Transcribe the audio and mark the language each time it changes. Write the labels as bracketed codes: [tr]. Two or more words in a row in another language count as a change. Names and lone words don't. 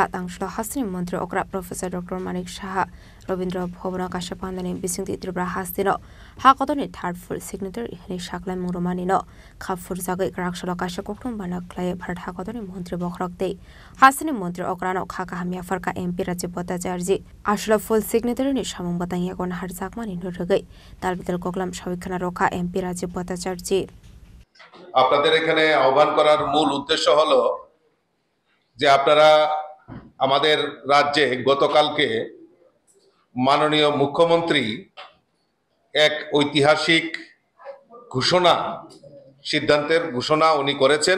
[trp] तांसलो हास्तिनि मन्त्री अग्रा प्रोफेसर डॉक्टर मानिक साहा रवीन्द्र भवन काइसा पान्दानि बिसिंति त्रिपुरा हास्तिनो हागतनि [en] third full signatory [trp] हेनै साकले मुनुमानिनो खाफुर जागै क्राकसला काइसा कक्टम बाना खलायै भारत हागतनि मन्त्री बखरकदै हास्तिनि मन्त्री अग्रानो खाका हामिया फरका एमपी राजीव भट्टाचार्य आश्लो [en] full signatory [trp] सामुं बातांगिया गन हारजाकमानि नुरुगै तालबिदल कोगलाम सबिखाना रखा एमपी राजीव भट्टाचार्य [bn] আপনাদের এখানে আহ্বান করার মূল উদ্দেশ্য হলো যে আপনারা আমাদের রাজ্যে গতকালকে মাননীয় মুখ্যমন্ত্রী এক ঐতিহাসিক সিদ্ধান্তের ঘোষণা উনি করেছেন।